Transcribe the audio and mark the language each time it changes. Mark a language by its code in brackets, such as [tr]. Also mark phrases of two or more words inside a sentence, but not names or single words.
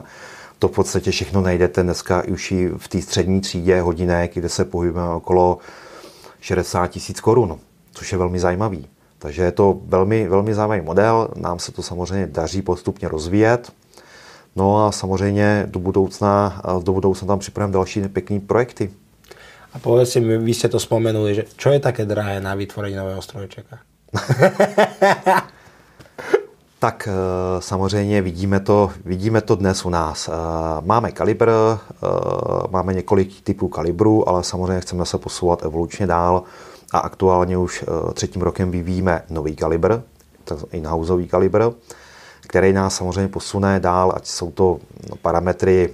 [cs] To v podstatě všechno najdete dneska už i v té střední třídě hodinek, kde se pohybujeme okolo 60 000 korun, což je velmi zajímavý. Takže je to velmi, velmi zajímavý model, nám se to samozřejmě daří postupně rozvíjet. No a samozřejmě do budoucna tam připravím další pěkný projekty. [sk] A povedz si, vy ste to spomenuli, že čo je také drahé na vytvorení nového strojčeka? [cs] Tak samozřejmě vidíme to dnes u nás. Máme kalibr, máme několik typů kalibrů, ale samozřejmě chceme se posouvat evolučně dál a aktuálně už 3. rokem vyvíjíme nový kalibr, in-houseový kalibr, který nás samozřejmě posune dál, ať jsou to parametry.